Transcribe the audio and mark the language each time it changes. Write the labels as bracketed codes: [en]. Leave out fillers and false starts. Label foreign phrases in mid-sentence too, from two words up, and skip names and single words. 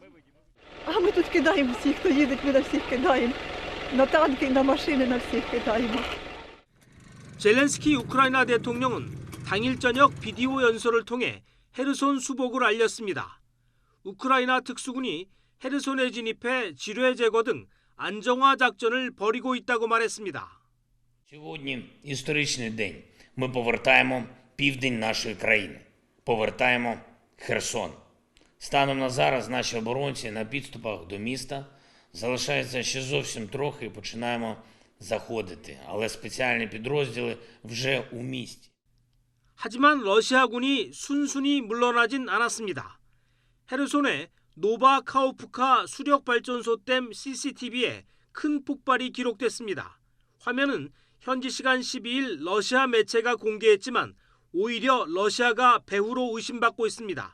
[ko] 젤렌스키 우크라이나 대통령은 당일 저녁 비디오 연설을 통해 헤르손 수복을 알렸습니다. 우크라이나 특수군이 헤르손에 진입해 지뢰 제거 등 안정화 작전을 벌이고 있다고 말했습니다. [uk] Сьогодні історичний день. Ми повертаємо південь нашої країни. Повертаємо Херсон. Станом на зараз наші оборонці на підступах до міста. Залишається ще зовсім трохи і починаємо заходити. Але спеціальні підрозділи вже у місті. [ko] 하지만 러시아군이 순순히 물러나진 않았습니다. 헤르손의 노바카오프카 수력발전소 댐 CCTV에 큰 폭발이 기록됐습니다. 화면은 현지 시간 12일 러시아 매체가 공개했지만 오히려 러시아가 배후로 의심받고 있습니다.